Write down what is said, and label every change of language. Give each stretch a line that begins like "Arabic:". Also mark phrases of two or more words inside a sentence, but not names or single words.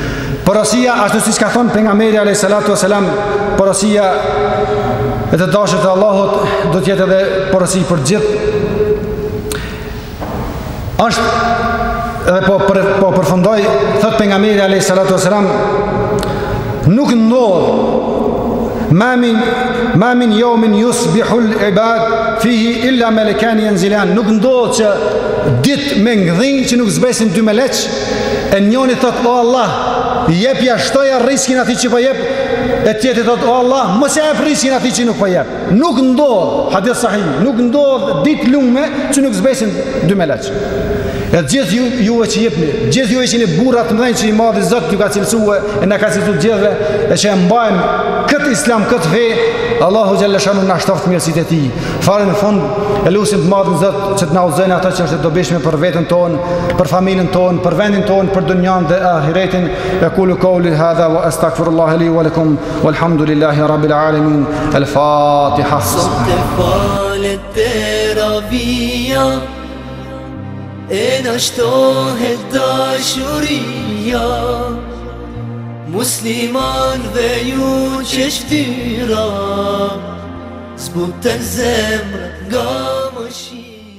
Albanian: Porosia, ashtu siç ka thënë pejgamberi
Arabic: عليه الصلاة والسلام,
Albanian: porosia e të dashur të Allahut do të jetë edhe porosi për gjithë. Është edhe po përfundoj, thot pejgamberi
Arabic: عليه الصلاة والسلام,
Albanian: nuk ndodh
Arabic: ما من يوم يصبح العباد فيه إلا ملكان ينزلان.
Albanian: Nuk ndodh që ditë me ngdhinj që nuk zbesin dy meleq, e njëri thot o Allah, jepja shtoja riskin atij që po jep, e tjetri thot o Allah, mos e jep riskin atij që nuk po jep. Nuk ndodh, hadith sahih, nuk ndodh ditë lume që nuk zbesin dy meleq. E gjithë juve që jepni, gjithë juve që jeni burra të mëdhenj që i madhi Zot ju ka cilësue e na ka cilësuar gjithëve, e që e mbajmë këtë islam, këtë fe, Allahu
Arabic: جل شأنه
Albanian: na shtoft mirësitë e tij. Fare në fund e lutim të madhin Zot që të na udhëzojnë ato që është e dobishme për veten tonë, për familjen tonë, për vendin tonë, për dunjan dhe ahiretin.
Arabic: يقول قولي هذا وأستغفر الله لي ولكم والحمد لله رب العالمين.
Albanian: Al-Fatiha. E në shtohet dashuria, muslimanve ju që shtyra, zbuten zemrë nga mëshira.